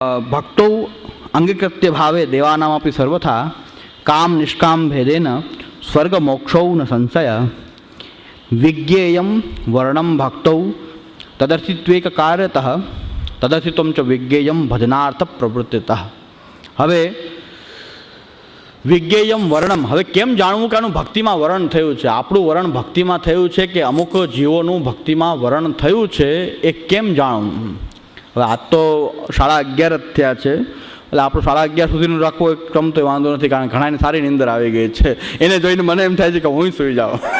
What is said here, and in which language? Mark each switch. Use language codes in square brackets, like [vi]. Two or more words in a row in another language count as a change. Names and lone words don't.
[sa] भक्तौ अंगीकृत्य भावे देवानामपि सर्वथा काम निष्काम भेदेन स्वर्ग मोक्षौ न संशय विज्ञेयं वर्णम भक्तौ तदर्थित्वेक कार्यतः तदर्थित्वं च विज्ञेयं भजनार्थ प्रवृत्तितः। [gu] हवे [sa] विज्ञेयं वर्णम, [gu] હવે કેમ જાણવું કે આનું ભક્તિમાં વરણ થયું છે, આપણું વરણ ભક્તિમાં થયું છે કે અમુક જીવોનું ભક્તિમાં વરણ થયું છે, એ કેમ જાણવું? હવે આજ તો 11:30 જ થયા છે, એટલે આપણું 11:30 સુધીનું રાખવું એક ક્રમ તો વાંધો નથી, કારણ કે ઘણાને સારી નીંદર આવી ગઈ છે. એને જોઈને મને એમ થાય છે કે હું સૂઈ જાઉં.